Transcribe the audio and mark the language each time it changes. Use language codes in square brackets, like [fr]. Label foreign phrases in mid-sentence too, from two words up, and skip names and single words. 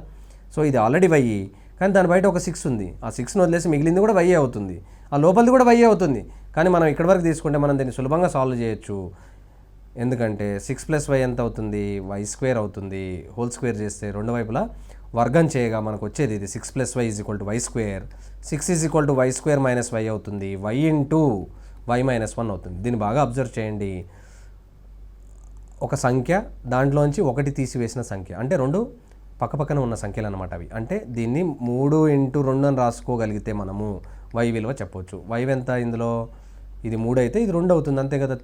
[te] సో ఇది ఆల్రెడీ వై, కానీ దాని బయట ఒక 6 ఉంది. ఆ 6ను వదిలేసి మిగిలింది కూడా వైయే అవుతుంది, ఆ లోపలిది కూడా వైయే అవుతుంది. కానీ మనం ఇక్కడి వరకు తీసుకుంటే మనం దీన్ని సులభంగా సాల్వ్ చేయొచ్చు. ఎందుకంటే 6 + y ఎంత అవుతుంది? y² అవుతుంది. [en] whole square [te] చేస్తే రెండు వైపులా వర్గం చేయగా మనకు వచ్చేది ఇది 6 + y = y². 6 = y² - y అవుతుంది. y × y - 1 అవుతుంది. దీన్ని బాగా అబ్జర్వ్ చేయండి. ఒక సంఖ్య దాంట్లోంచి ఒకటి తీసివేసిన సంఖ్య, అంటే 2 పక్కపక్కన ఉన్న సంఖ్యలు అన్నమాట అవి. అంటే దీన్ని 3 × 2 అని రాసుకోగలిగితే మనము y విలువ చెప్పవచ్చు. y ఎంత ఇందులో? ఇది 3 అయితే ఇది 2 అవుతుంది, అంతే కదా.